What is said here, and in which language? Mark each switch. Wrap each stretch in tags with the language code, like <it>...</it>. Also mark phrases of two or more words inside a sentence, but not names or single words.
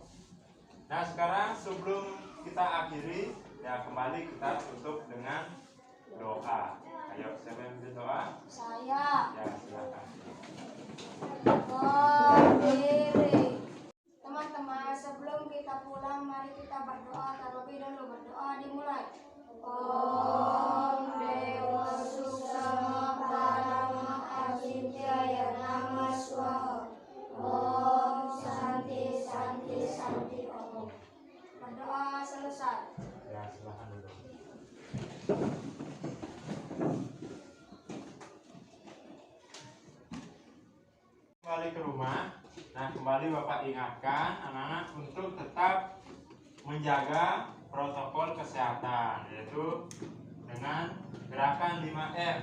<id>Nah, sekarang sebelum kita akhiri ya, kembali kita tutup dengan doa. Ayo, siapa yang berdoa? Saya Ya, silakan. berdiri. Teman-teman, sebelum kita pulang, mari kita berdoa. Terlebih dahulu berdoa dimulai.</id> <sa>Om Dewa Suksama Parama Ajityaya Nama Swaha. Om Santi Santi Santi Om.</sa> <id>Berdoa selesai. Ya, silakan dulu. Kembali ke rumah. Nah, kembali Bapak ingatkan anak-anak untuk tetap menjaga protokol kesehatan, yaitu dengan gerakan 5M.</id>